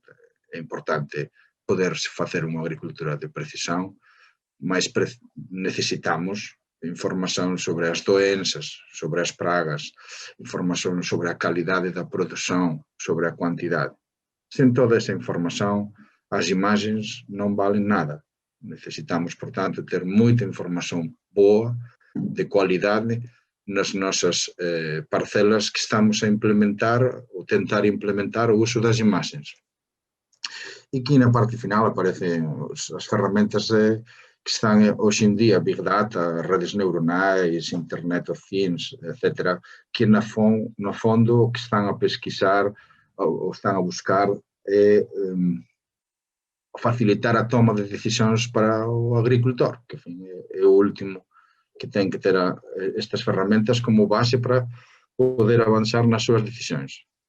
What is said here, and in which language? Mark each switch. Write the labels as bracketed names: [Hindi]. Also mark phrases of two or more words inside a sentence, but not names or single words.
[Galician] É importante poder facer unha agricultura de precisión, mas necesitamos información sobre as doenças, sobre as pragas, información sobre a calidade da produción, sobre a quantidade. Sen toda esa información, as imagens non valen nada. Necesitamos, portanto, ter moita información boa, de qualidade, nas nossas parcelas que estamos a implementar ou tentar implementar o uso das imagens. E aqui na parte final aparecem as ferramentas que están hoxe en día, [English] Big Data, [Galician] redes neuronais, [English] Internet of Things, etc., [Galician] que no fondo o que están a pesquisar ou están a buscar é facilitar a toma de decisións para o agricultor, que é o último que ten que ter estas ferramentas como base para poder avanzar nas súas decisións.